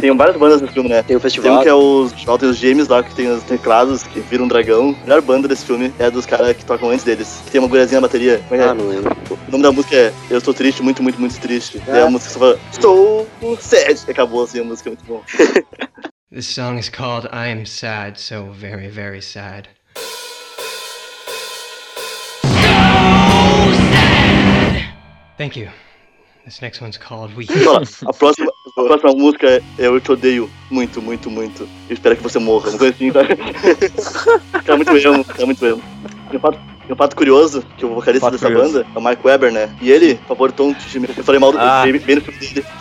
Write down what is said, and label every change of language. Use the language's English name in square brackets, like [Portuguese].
[Portuguese] Tem várias bandas no filme, né? Tem o festival. Tem um que é os Walter e os James lá, que tem os teclados, que viram um dragão. A melhor banda desse filme é a dos caras que tocam antes deles. Que tem uma gurezinha na bateria. Como é que é? Ah, não lembro. O nome da música é Eu Estou Triste, Muito, Muito, Muito Triste. É a música que só fala, estou sad. Acabou, assim, a música é muito bom. [English] This song is called I Am Sad, So Very, Very Sad. So sad! Thank you. This next one's called We... [Portuguese] a próxima música é Eu Te Odeio Muito, Muito, Muito. Eu espero que você morra. Não conheci, tá? Tá muito mesmo, tá muito mesmo. Tem um fato curioso, que o vocalista dessa banda é o Mark Webber, né? E ele favoritou um time. Eu falei mal do time, bem no filme dele.